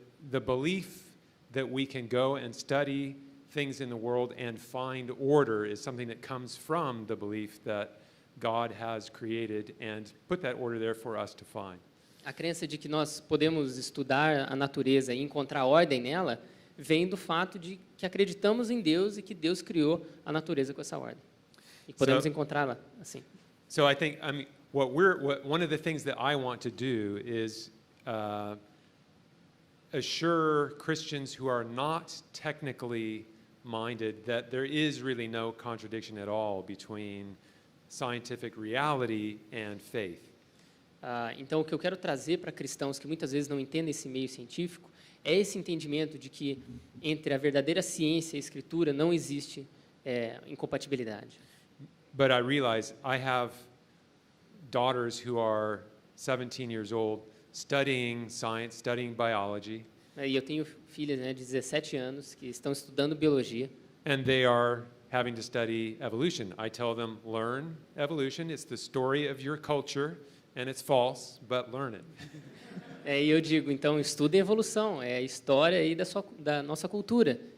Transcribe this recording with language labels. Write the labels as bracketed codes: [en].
[en] The belief that we can go and study things in the world and find order is something that comes from the belief that God has created and put that order there for us to find. [pt] A crença de que nós podemos estudar a natureza e encontrar ordem nela vem do fato de que acreditamos em Deus e que Deus criou a natureza com essa ordem. E podemos encontrá-la assim. [en] So I think, one of the things that I want to do is assure Christians who are not technically minded that there is really no contradiction at all between scientific reality and faith. [pt] Então, o que eu quero trazer para cristãos que muitas vezes não entendem esse meio científico é esse entendimento de que entre a verdadeira ciência e a escritura não existe incompatibilidade. [en] But I realize I have daughters who are 17 years old, studying science, studying biology. [pt] E eu tenho filhas, né, de 17 anos que estão estudando biologia. [en] And they are having to study evolution. I tell them, learn evolution. It's the story of your culture, and it's false, but learn it. [pt] E eu digo, então, estudem evolução. É a história aí da nossa cultura.